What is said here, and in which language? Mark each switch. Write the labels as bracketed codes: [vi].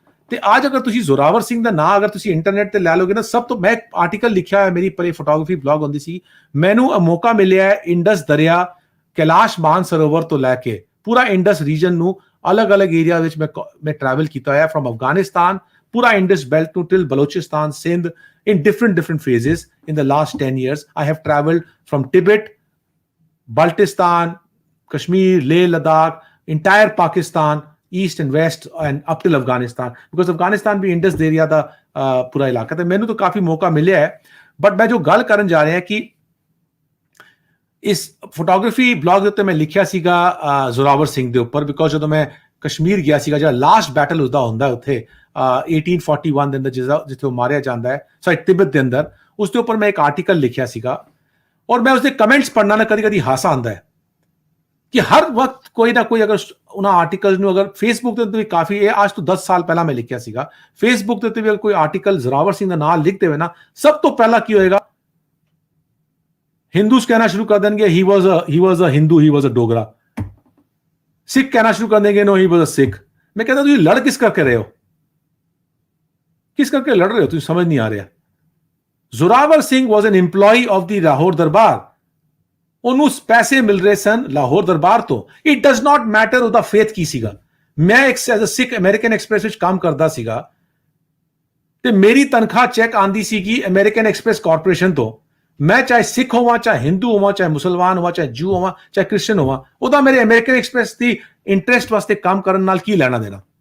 [pa] ਤੇ ਅੱਜ ਅਗਰ ਤੁਸੀਂ ਜ਼ੋਰਾਵਰ ਸਿੰਘ ਦਾ ਨਾਂ ਅਗਰ ਤੁਸੀਂ ਇੰਟਰਨੈਟ ਤੇ ਲੈ ਲੋਗੇ ਨਾ, ਸਭ ਤੋਂ ਮੈਂ ਇੱਕ ਆਰਟੀਕਲ ਲਿਖਿਆ ਹੋਇਆ, ਮੇਰੀ ਪਰੇ ਫੋਟੋਗ੍ਰਾਫੀ ਬਲੌਗ ਹੁੰਦੀ ਸੀ, ਮੈਨੂੰ ਮੌਕਾ ਮਿਲਿਆ ਇੰਡਸ ਦਰਿਆ ਕੈਲਾਸ਼ ਮਾਨਸਰੋਵਰ ਤੋਂ ਲੈ ਕੇ ਪੂਰਾ ਇੰਡਸ ਰੀਜਨ ਨੂੰ ਅਲੱਗ-ਅਲੱਗ ਏਰੀਆ ਵਿੱਚ ਮੈਂ ਟਰੈਵਲ ਕੀਤਾ ਹੋਇਆ, ਫਰਮ ਅਫਗਾਨਿਸਤਾਨ ਪੂਰਾ Indus belt to till Balochistan, Sindh, [en] in different phases in the last 10 years. I have traveled from Tibet, Baltistan, Kashmir, Leh, Ladakh, entire Pakistan, east and west, and up till Afghanistan, because Afghanistan [hi] भी Indus area [pa] ਦਾ ਪੂਰਾ ਇਲਾਕਾ ਤੇ ਮੈਨੂੰ ਤਾਂ ਕਾਫੀ ਮੌਕਾ ਮਿਲਿਆ ਹੈ। But ਮੈਂ ਜੋ ਗੱਲ ਕਰਨ ਜਾ ਰਿਹਾ ਕਿ ਇਸ ਫੋਟੋਗ੍ਰਾਫੀ ਬਲੌਗ ਦੇ ਉੱਤੇ ਮੈਂ ਲਿਖਿਆ ਸੀਗਾ ਜ਼ੋਰਾਵਰ ਸਿੰਘ ਦੇ ਉੱਪਰ, ਬਿਕੋਜ਼ ਜਦੋਂ ਮੈਂ ਕਸ਼ਮੀਰ ਗਿਆ ਸੀਗਾ, ਜਿਹੜਾ ਲਾਸਟ ਬੈਟਲ ਉਸਦਾ ਹੁੰਦਾ ਉੱਥੇ 1841 ਦੇ ਅੰਦਰ ਜਿੱਥੇ ਉਹ ਮਾਰਿਆ ਜਾਂਦਾ ਹੈ, ਸੌਰੀ ਤਿੱਬਤ ਦੇ ਅੰਦਰ, ਉਸ ਦੇ ਉੱਪਰ ਮੈਂ ਇੱਕ ਆਰਟੀਕਲ ਲਿਖਿਆ ਸੀਗਾ ਔਰ ਮੈਂ ਉਸਦੇ ਕਮੈਂਟਸ ਪੜ੍ਹਨਾ ਨਾ ਕਦੀ ਕਦੀ ਹਾਸਾ ਆਉਂਦਾ ਹੈ ਕਿ ਹਰ ਵਕਤ ਕੋਈ ਨਾ ਕੋਈ ਅਗਰ ਉਹਨਾਂ ਆਰਟੀਕਲਸ ਨੂੰ ਅਗਰ ਫੇਸਬੁੱਕ ਦੇ ਉੱਤੇ ਵੀ ਕਾਫੀ, ਇਹ ਅੱਜ ਤੋਂ 10 ਸਾਲ ਪਹਿਲਾਂ ਮੈਂ ਲਿਖਿਆ ਸੀਗਾ, ਫੇਸਬੁੱਕ ਦੇ ਉੱਤੇ ਵੀ ਅਗਰ ਕੋਈ ਆਰਟੀਕਲ ਜ਼ੋਰਾਵਰ ਸਿੰਘ ਦਾ ਨਾਮ ਲਿਖ ਦੇਵੇ ਨਾ, ਸਭ ਤੋਂ ਪਹਿਲਾਂ ਕੀ ਹੋਏਗਾ, ਹਿੰਦੂਸ ਕਹਿਣਾ ਸ਼ੁਰੂ ਕਰ ਦੇਣਗੇ [en] He was a Hindu, he was a Dogra. [pa] ਸਿੱਖ ਕਹਿਣਾ ਸ਼ੁਰੂ ਕਰ ਦੇਣਗੇ [en] No he was a Sikh. [hi] मैं कहता [pa] ਤੁਸੀਂ ਲੜ ਕਿਸ ਕਰਕੇ ਰਹੇ ਹੋ, [hi] किस करके लड़ रहे हो, तुझे समझ नहीं आ रहा। [en] Zorawar Singh was an employ of the Lahore Darbar, [pa] ਉਹਨੂੰ ਪੈਸੇ ਮਿਲ ਰਹੇ ਸਨ ਲਾਹੌਰ ਦਰਬਾਰ ਤੋਂ। [en] it does not matter [pa] ਉਹਦਾ ਫੇਥ ਕੀ ਸੀਗਾ। ਮੈਂ ਇੱਕ as a Sikh American express ਵਿੱਚ ਕੰਮ ਕਰਦਾ ਸੀਗਾ ਤੇ ਮੇਰੀ ਤਨਖਾਹ ਚੈੱਕ ਆਂਦੀ ਸੀਗੀ ਅਮਰੀਕਨ ਐਕਸਪ੍ਰੈਸ ਕਾਰਪੋਰੇਸ਼ਨ ਤੋਂ। ਮੈਂ ਚਾਹੇ ਸਿੱਖ ਹੋਵਾਂ, ਚਾਹੇ ਹਿੰਦੂ ਹੋਵਾਂ, ਚਾਹੇ ਮੁਸਲਮਾਨ ਹੋਵਾਂ, ਚਾਹੇ ਜੂ ਹੋਵਾਂ, ਚਾਹੇ ਕ੍ਰਿਸਚਨ ਹੋਵਾਂ, ਉਹਦਾ ਮੇਰੇ ਅਮਰੀਕਨ ਐਕਸਪ੍ਰੈਸ ਦੀ ਇੰਟਰਸਟ ਵਾਸਤੇ ਕੰਮ ਕਰਨ ਨਾਲ ਕੀ ਲੈਣਾ ਦੇਣਾ।